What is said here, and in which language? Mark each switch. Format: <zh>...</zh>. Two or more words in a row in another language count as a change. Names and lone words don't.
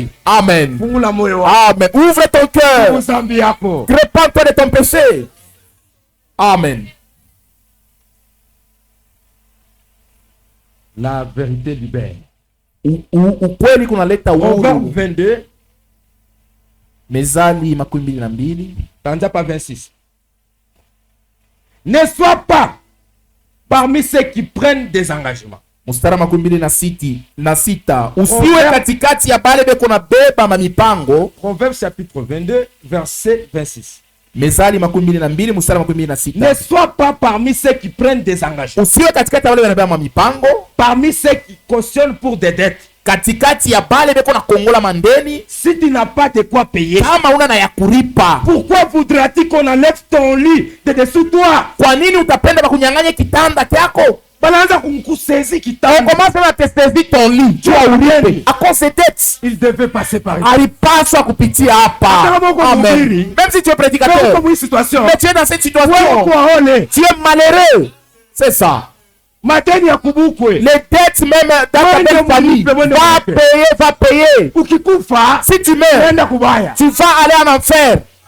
<fr>Amen. Amen. Ouvre ton cœur. Répands-toi de ton péché. Amen. La vérité libère. Proverbe 22.</fr> <sw>Mezali makumi mbili na mbili.</sw> <fr>Tanja pas 26. Ne sois pas parmi ceux qui prennent des engagements.</fr> <sw>Mustara makumi mbili na sita. Usiwe katikati ya bale beko na beba mamipango.</sw> <fr>Proverbe chapitre 22 verset 26.</fr> <sw>Mezali makumi mbili na mbili mustara makumi mbili na sita.</sw> <fr>Ne sois pas parmi ceux qui prennent des engagements.</fr> <sw>Usiwe katikati ya bale beko na beba mamipango.</sw> <fr>Parmi ceux qui cautionnent pour des dettes.</fr> <sw>Katikati ya bale beko na kongola mandeni.</sw> <fr>Si tu n'as pas de quoi payer,</fr> <sw>kama una na ya kuripa,</sw> <fr>pourquoi voudras-tu qu'on enlève ton lit de dessous toi?</fr> <sw>Kwa nini utapenda bakunyang'anye kitanda kyako? Banaanza kumkusezi kitanda.</sw> <fr>On commence à te saisir ton lit. Tu as oublié. À cause de tête. Il devait passer par ici.</fr> <sw>Alipaswa kupitia hapa.</sw> <fr>Amen. Même si tu es prédicateur, mais tu es dans cette situation, tu es malheureux. C'est ça. Les dettes même dans ta belle famille. Va payer. Si tu meurs, tu vas aller en enfer.</fr>